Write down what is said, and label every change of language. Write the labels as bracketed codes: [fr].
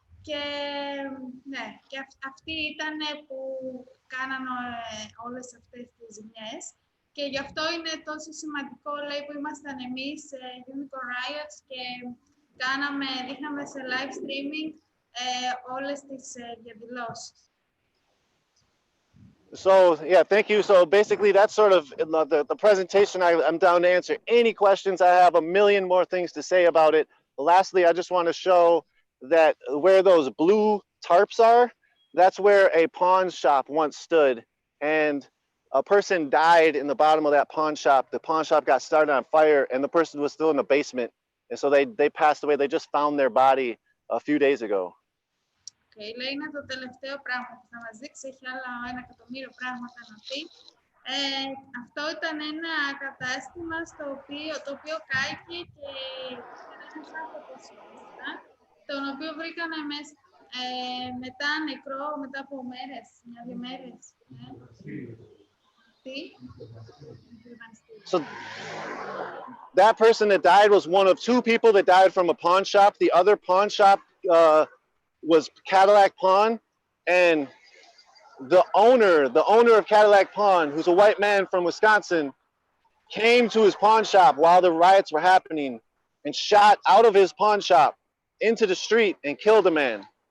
[el] Και, ναι, και αυτοί ήταν που κάνανε όλες αυτές τις ζημιές και γι' αυτό είναι τόσο σημαντικό, λέει, που ήμασταν εμείς Unicorn Riot και δείχναμε σε live streaming όλες τις διαδηλώσεις. [en] So, yeah, thank you. So basically that's sort of the presentation. I'm down to answer any questions. I have a million more things to say about it. Lastly, I just want to show that where those blue tarps are, that's where a pawn shop once stood, and a person died in the bottom of that pawn shop. The pawn shop got started on fire and the person was still in the basement, and so they passed away. They just found their body a few days ago. [el] Okay, λέει είναι το τελευταίο πράγμα που θα μας δείξει, έχει άλλα 1.000.000 πράγματα να πει. Αυτό ήταν ένα κατάστημα το οποίο κάηκε και ένας άνθρωπος τον οποίο βρήκανε μετά νεκρό, μετά από μέρες, μια-δύο μέρες. Τι? [en] So that person that died was one of two people that died from a pawn shop. The other pawn shop was Cadillac Pawn, and the owner of Cadillac Pawn, who's a white man from Wisconsin, came to his pawn shop while the riots were happening and shot out of his pawn shop into the street and killed a man.